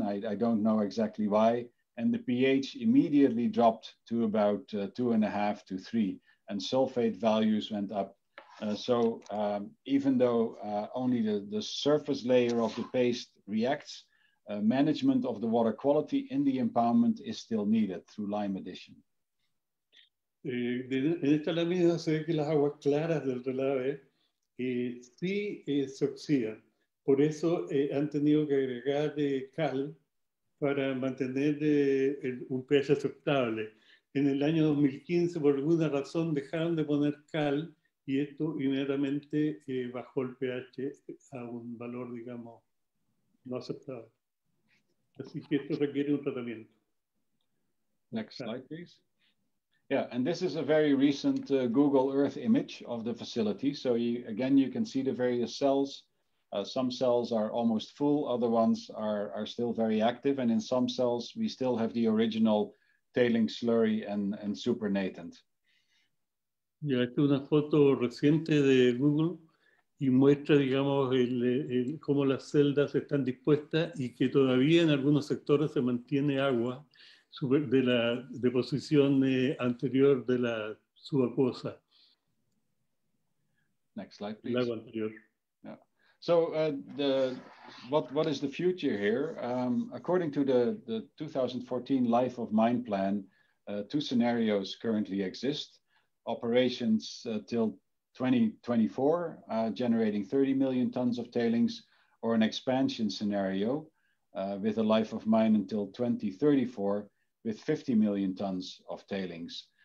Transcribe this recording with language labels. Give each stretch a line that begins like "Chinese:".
English: I don't know exactly why. And the pH immediately dropped to about 2.5 to 3, and sulfate values went up. So even though only the surface layer of the paste reacts, management of the water quality in the impoundment is still needed through lime addition.
Spanish: En esta lámina se ve que las aguas claras del relave sí se oxidan. Por eso han tenido que agregar cal para mantener un pH aceptable. En el año 2015, por alguna razón, dejaron de poner cal, y esto inmediatamente bajó el pH a un valor, digamos, no aceptable. Así que esto requiere un tratamiento.
English: Next slide, please. Yeah, and this is a very recent Google Earth image of the facility. So again, you can see the various cells. Some cells are almost full, other ones are still very active, and in some cells, we still have the original tailing slurry and supernatant.
Spanish: Ya, esta es una foto reciente de Google y muestra, digamos, cómo las celdas están dispuestas y que todavía en algunos sectores se mantiene agua de la deposición anterior de la subacuosa.
English: Next slide,
Spanish: El
English: please.
Spanish: agua anterior.
English: Yeah. So what is the future here? According to the 2014 Life of Mine Plan, two scenarios currently exist. Operations till 2024, generating 30 million tons of tailings, or an expansion scenario with a life of mine until 2034 with 50 million tons of tailings.